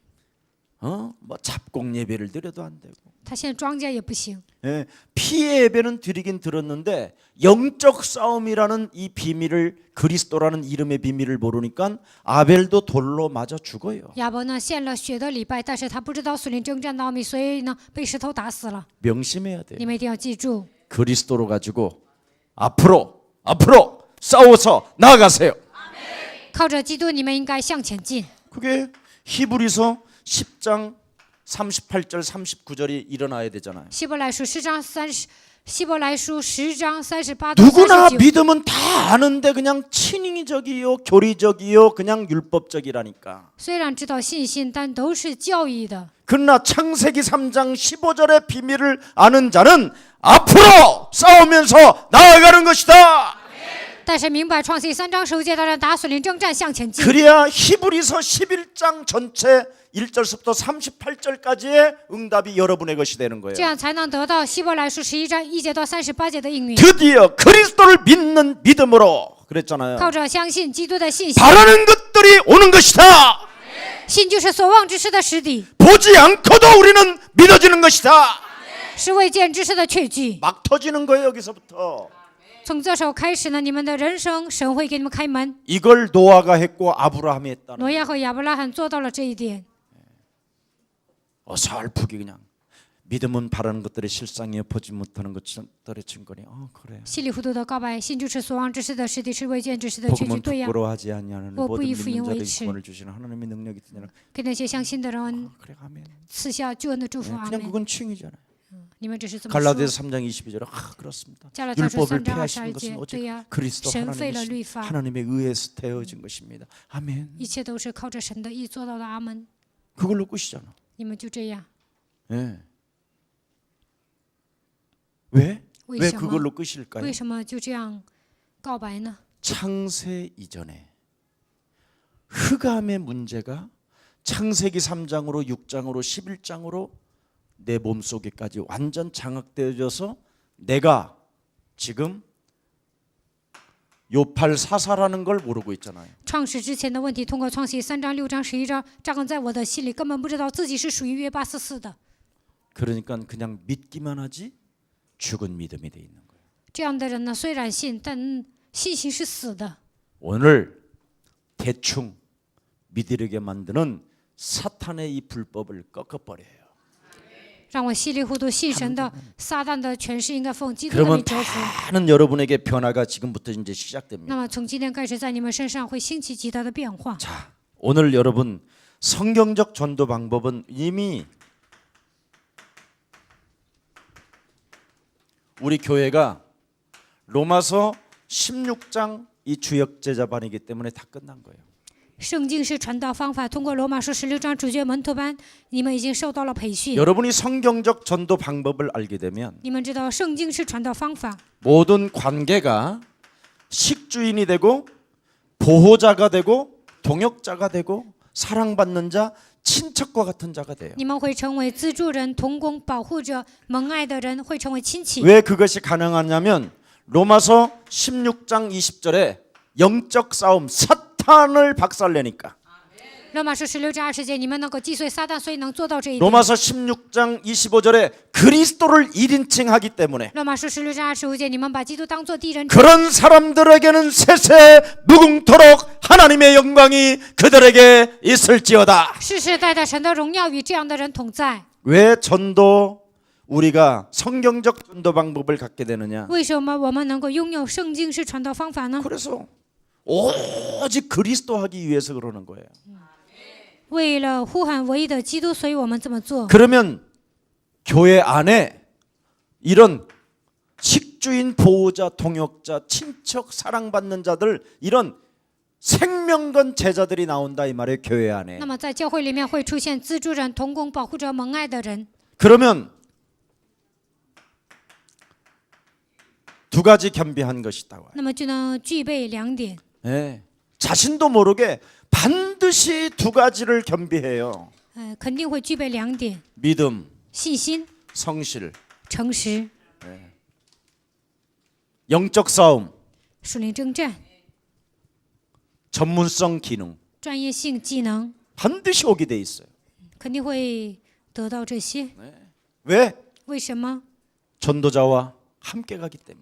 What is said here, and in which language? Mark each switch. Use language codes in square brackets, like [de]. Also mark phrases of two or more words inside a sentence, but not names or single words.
[ko] 뭐 잡곡 예배를 드려도 안 되고. [zh] 他现在庄稼也不行， [ko] 피의 예배는 드리긴 들었는데 영적 싸움이라는 이 비밀을, 그리스도라는 이름의 비밀을 모르니까 아벨도 돌로 맞아 죽어요. [zh] 亚伯呢献了血的礼拜，但是他不知道属灵征战的奥秘，所以呢被石头打死了。 [ko] 명심해야 돼요. [zh] 你们一定要记住， [ko] 그리스도로 가지고 앞으로 싸워서 나아가세요. [zh] 靠着基督，你们应该向前进。 [ko] 그게 히브리서 10장 38절 39절이 일어나야 되잖아요. [zh] 希伯来书10章30，希伯来书10章38到 [ko] 누구나 [zh] 39。 [ko] 믿으면 다 아는데 그냥 친인적이요, 교리적이요, 그냥 율법적이라니까. [zh] 虽然知道信心，但都是教义的。 [ko] 그러나 창세기 3장 15절의 비밀을 아는 자는 앞으로 싸우면서 나아가는 것이다. [zh] 但是明白创世记3章15节的人打属灵征战向前进。 [ko] 그래야 히브리서 11장 전체 1절부터 38절까지의 응답이 여러분의 것이 되는 거예요. [zh] 这样才能得到希伯来书11章1节到38节的应允。 [ko] 드디어 그리스도를 믿는 믿음으로 그랬잖아요. [zh] 靠着相信基督的信心， [ko] 바라는 것들이 오는 것이다. [zh] 信就是所望之事的实底， [ko] 보지 않고도 우리는 믿어지는 것이다. [zh] 是未见之事的确据。 [ko] 막 터지는 거예요. 여기서부터. [zh] 从这时候开始呢，你们的人生神会给你们开门。 [ko] 이걸 노아가 했고 아브라함이 했다는. [zh] 挪亚和亚伯拉罕做到了这一点。 [ko] 어설프게 그냥 믿음은 바라는 것들의 실상이요 보지 못하는 것들의 증거니. 그래. [zh] 稀里糊涂的告白，信就是所望之事的实底，是未见之事的确据。 [ko] 복음은 [zh] 对呀， [ko] 부끄러워하지 아니하는 모든 부이fu 믿는 자를 [zh] 인웨이치. [ko] 구원을 주시는 하나님의 능력이 있느냐. [zh] 给那些相信的人 [ko] 그래 아멘. [zh] 赐下救恩的祝福。阿 [ko] 그냥 [zh] 门。 [ko] 그건 칭이잖아요. [zh] 你们只是这么说。 [ko] 갈라디아서 3장 22절에 그렇습니다. [zh] 加拉太书 [ko] 율법을 [zh] 3章 [ko] 폐하신 [zh] 22 [ko] 것은 [zh] 节， [ko] 오직 [zh] 对呀， [ko] 그리스도 [zh] 神废了律 [ko] 하나님의, [zh] 法， [ko] 하나님의 의해서 되어진 것입니다. 아멘. [zh] 一切都是靠着神的意做到的。阿门。 [ko] 그걸로 끝이잖아. [zh] 你们就这样， [ko] 예. 왜? [zh] 为 [ko] 왜 [zh] 什么？ [ko] 그걸로 끝일까요? [zh] 为什么就这样告白呢？ [ko] 창세 이전에 흑암의 문제가 창세기 3장으로 6장으로 11장으로 내 몸속에까지 완전 장악되어져서 내가 지금 요팔 사사라는 걸 모르고 있잖아요. [zh] 创始之前的问题，通过创世记3章、6章、11章扎根在我的心里，根本不知道自己是属于约巴斯四的。 [ko] 그러니까 그냥 믿기만 하지 죽은 믿음이 돼 있는 거예요. [zh] 这样的人呢，虽然信，但信心是死的。 [ko] 오늘 대충 믿으려게 만드는 사탄의 이 불법을 꺾어버려요. [zh] 让我稀里糊涂信神的撒旦的权势应该奉基督的名 [ko] 그러면 [zh] 折服。 [ko] 많은 여러분에게 변화가 지금부터 이제 시작됩니다. [zh] 那么从今天开始，在你们身上会兴起极大的变化。 [ko] 자, 오늘 여러분 성경적 전도 방법은 이미 우리 교회가 로마서 16장 이 주역 제자반이기 때문에 다 끝난 거예요. [zh] 圣经是传道方法，通过罗马书16章主角门徒班，你们已经受到了培训。 [ko] 여러분이 성경적 전도 방법을 알게 되면 [zh] 你们知道圣经是传道方法， [ko] 모든 관계가 식주인이 되고 보호자가 되고 동역자가 되고 사랑받는 자, 친척과 같은 자가 돼요. [zh] 你们会成为资助人、同工、保护者、蒙爱的人，会成为亲戚。 [ko] 왜 그것이 가능하냐면 로마서 16장 20절에 영적 싸움 사탄을 박살내니까. [zh] 罗马书16章20节，你们能够击碎撒旦，所以能做到这一点。 [ko] 로마서 16장 25절에 그리스도를 1인칭하기 때문에 [zh] 罗马书16章25节，你们把基督当作第一人称。 [ko] 그런 사람들에게는 세세 무궁토록 하나님의 영광이 그들에게 있을지어다. [zh] 世世代代神的荣耀与这样的人同在。 [ko] 왜 전도 우리가 성경적 전도 방법을 갖게 되느냐? [zh] 为什么我们能够拥有圣经式传道方法呢？ [ko] 그래서 오직 그리스도 하기 위해서 그러는 거예요. [zh] 为了呼喊唯一的基督，所以我们这么做。 [ko] 그러면 교회 안에 이런 식 집주인, 보호자, 동역자, 친척, 사랑받는 자들 이런 생명건 제자들이 나온다 이 말이에요. 교회 안에. [zh] 那么在教会里面会出现资助人、同工、保护者、蒙爱的人。 [ko] 그러면 두 가지 겸비한 것이다. [zh] 那么就能具备2点， [ko] 예, 자신도 모르게 반드시 두 가지를 겸비해요. [zh] 肯定会具备2点： [ko] 믿음, [zh] 信心、 [ko] 성실, [zh] 诚实、 [ko] 영적 싸움, [zh] 属灵征战、 [ko] 전문성 기능 [zh] 专业性技能， [ko] 반드시 오게 돼 있어요. [zh] 肯定会得到这些。 [ko] 왜? [zh] 为什么？ [ko] 전도자와 함께 가기 때문에.